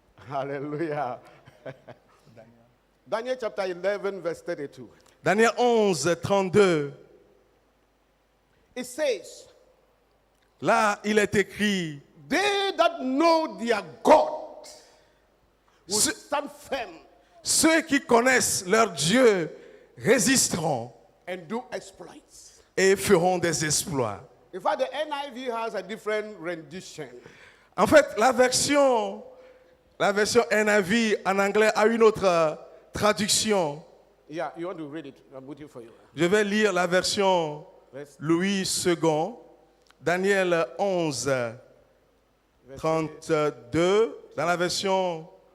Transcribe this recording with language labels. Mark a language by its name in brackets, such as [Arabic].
[English] Hallelujah. Daniel chapter 11, verse 32. Daniel 11, 32. It says, [French] Là, il est écrit, [English] they that know their God will [French] Ce- [English] stand firm [French] ceux qui connaissent leur Dieu résisteront [English] and do exploits. [French] et feront des exploits. [English] In fact, the NIV has a different rendition. [French] En fait, la version NIV en anglais a une autre traduction. [English] Yeah, you want to read it? I'm waiting for you. [French] Je vais lire la version [English] Verse- [French] Louis II, Daniel 11, 32, dans la version.